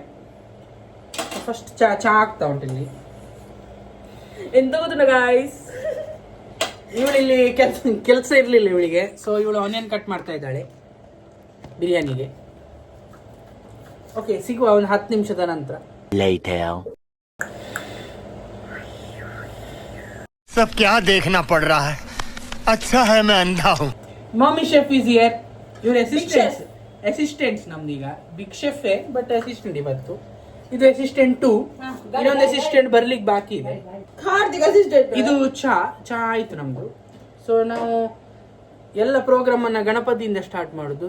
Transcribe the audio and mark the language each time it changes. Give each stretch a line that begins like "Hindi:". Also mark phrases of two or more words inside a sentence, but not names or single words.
Kannada: ಫಸ್ಟ್ ಚಾ ಆಗ್ತಾ ಉಂಟು ಇಲ್ಲಿ. ಎಂತ ಗೊತ್ತಿಲ್ಲ ಗೈಸ್, ಇವಳಿಲ್ಲಿ ಕೆಲಸ ಇರಲಿಲ್ಲ ಇವಳಿಗೆ, ಸೊ ಇವಳು
English: onion cut
Kannada: ಮಾಡ್ತಾ ಇದ್ದಾಳೆ ಬಿರಿಯಾನಿಗೆ. ಓಕೆ, ಸಿಗುವ ಒಂದು 10 ನಿಮಿಷದ ನಂತರ.
Hindi: सब क्या देखना पड़ रहा है? अच्छा है मैं अंधा हूँ.
English: Mummy chef is here.
Kannada: ಇವ್ರ ಅಸಿಸ್ಟೆಂಟ್ಸ್ ನಮ್ದೀಗ
English: big chef but assistant
Kannada: ಇವತ್ತು. ಇದು ಅಸಿಸ್ಟೆಂಟ್ 2, ಇನ್ನೊಂದು ಅಸಿಸ್ಟೆಂಟ್ ಬರ್ಲಿಕ್ಕೆ ಬಾಕಿ ಇದೆ. ಇದು ಚಾ ಆಯ್ತು ನಮ್ದು. ಸೊ ನಾವು ಎಲ್ಲ ಪ್ರೋಗ್ರಾಮ್ ಅನ್ನ ಗಣಪತಿಯಿಂದ ಸ್ಟಾರ್ಟ್ ಮಾಡುದು.